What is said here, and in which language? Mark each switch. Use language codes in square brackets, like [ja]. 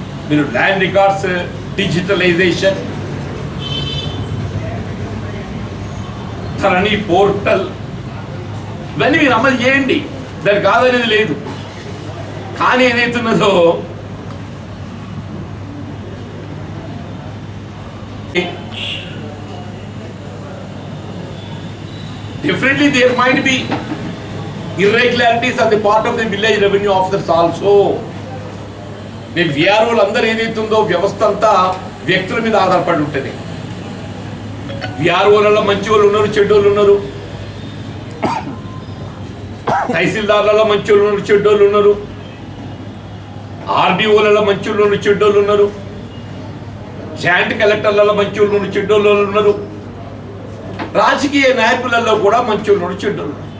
[te] మీరు land records digitalisation, ధరణి portal ఇవన్నీ మీరు అమలు చేయండి, దానికి కాదనేది లేదు. కానీ ఏదైతున్నదో [en] definitely there might be irregularities on the part of the village revenue officers also. [te] నేను విఆర్ఓలు అందరూ ఏదైతుందో వ్యవస్థ అంతా వ్యక్తుల మీద ఆధారపడి ఉంటుంది. విఆర్ఓలలో మంచి వాళ్ళు ఉన్నారు, చెడ్డోళ్ళు ఉన్నారు, తహసీల్దార్లలో మంచి వాళ్ళు ఉన్నారు, చెడ్డోళ్ళు ఉన్నారు, ఆర్డీఓలలో మంచి వాళ్ళు ఉన్నారు, చెడ్డోళ్ళు ఉన్నారు, జాయింట్ కలెక్టర్లలో మంచి వాళ్ళు ఉన్నారు, చెడ్డోళ్ళు ఉన్నారు, రాజకీయ నాయకులలో కూడా మంచి వాళ్ళు చెడ్డోళ్ళు.